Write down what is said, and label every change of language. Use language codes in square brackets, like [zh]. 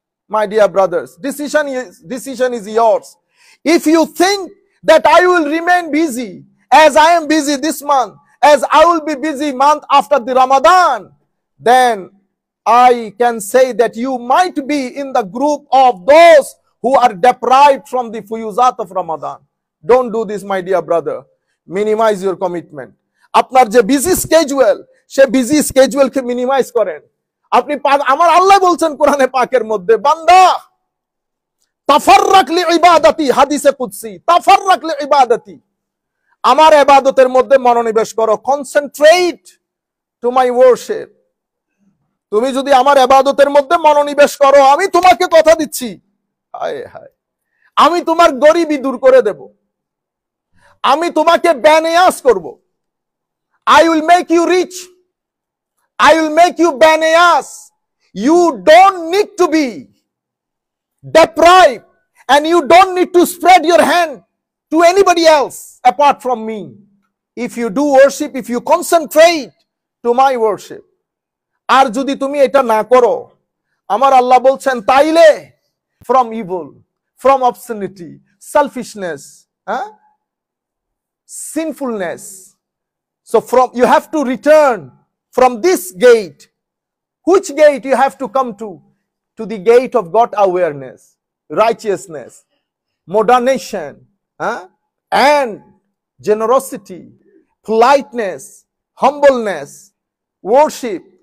[en] My dear brothers, decision is yours. If you think that I will remain busy as I am busy this month, as I will be busy month after the Ramadan, then I can say that you might be in the group of those who are deprived from the fuyuzat of Ramadan. Don't do this, my dear brother. Minimize your commitment. [bn] আপনার যে busy schedule, সে busy স্কেজুয়ালকে minimise করেন। আপনি আমার আল্লাহ বলছেন কোরআনে পাকের মধ্যে, বান্দা [ar] তাফাররাক লিইবাদাতি, [bn] হাদিসে কুদসি, তাফাররাক লিইবাদাতি, আমার ইবাদতের মধ্যে মনোনিবেশ করো, [en] Concentrate to my worship. [bn] তুমি যদি আমার ইবাদতের মধ্যে মনোনিবেশ করো, আমি তোমাকে কথা দিচ্ছি, হায় হায়, আমি তোমার গরিবি দূর করে দেব, আমি তোমাকে বেনিয়াস করব। [en] I will make you rich. I will make you benayas. You don't need to be deprived, and you don't need to spread your hand to anybody else apart from me. If you do worship, if you concentrate to my worship. [bn] আর যদি তুমি এটা না করো, আমার আল্লাহ বলছেন তাইলে [en] from evil, from obscenity, selfishness, sinfulness. So you have to return from this gate. Which gate you have to come to? to the gate of God awareness, righteousness, moderation, and generosity, politeness, humbleness, worship.